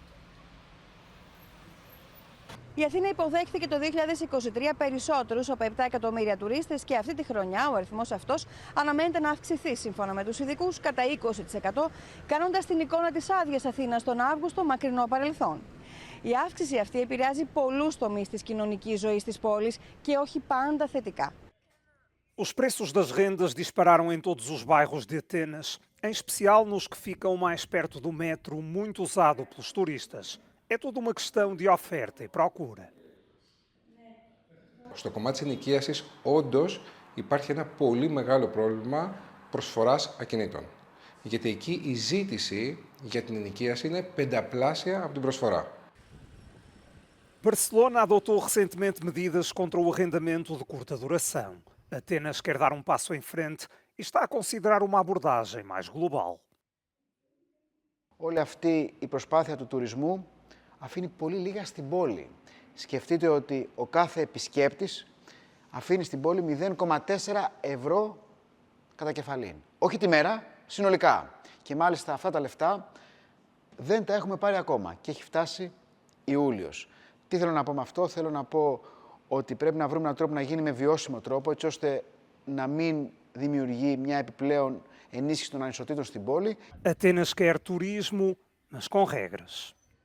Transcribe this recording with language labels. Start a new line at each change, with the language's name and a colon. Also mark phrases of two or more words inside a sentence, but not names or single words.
Greek: Η Αθήνα υποδέχθηκε το 2023 περισσότερους από 7 εκατομμύρια τουρίστες και αυτή τη χρονιά ο αριθμός αυτός αναμένεται να αυξηθεί σύμφωνα με τους ειδικούς κατά 20%, κάνοντας την εικόνα της άδειας Αθήνας τον Αύγουστο μακρινό παρελθόν. Η auvξηση αυτή επηρεάζει πολλούς τομείς της κοινωνικής ζωής της πόλης και όχι πάντα θετικά.
Portuguese: Os preços das rendas dispararam em todos os bairros de Atenas, em especial nos que ficam mais perto do metro, muito usado pelos turistas. É toda uma questão de oferta e procura.
Greek: Στο κομμάτι της ενοικίασης, όντως υπάρχει ένα πολύ μεγάλο πρόβλημα προσφοράς ακινήτων. Γιατί εκεί η ζήτηση για την ενοικίαση είναι πενταπλάσια από την προσφορά.
Portuguese: Barcelona adotou recentemente medidas contra o arrendamento de curta duração. Atenas quer dar um passo em frente e está a considerar uma abordagem mais global.
Greek: Όλη αυτή η προσπάθεια του τουρισμού αφήνει πολύ λίγα στην πόλη. Σκεφτείτε ότι ο κάθε επισκέπτης αφήνει στην πόλη 0,4 ευρώ κατά κεφαλήν. Όχι τη μέρα, συνολικά. Και μάλιστα αυτά τα λεφτά δεν τα έχουμε πάρει ακόμα και έχει φτάσει Ιούλιος. Τι θέλω να πω με αυτό? Θέλω να πω ότι πρέπει να βρούμε έναν τρόπο να γίνει με βιώσιμο τρόπο, έτσι ώστε να μην δημιουργεί μια επιπλέον ενίσχυση των ανισοτήτων στην πόλη.
Portuguese: Atenas quer turismo, mas com regras.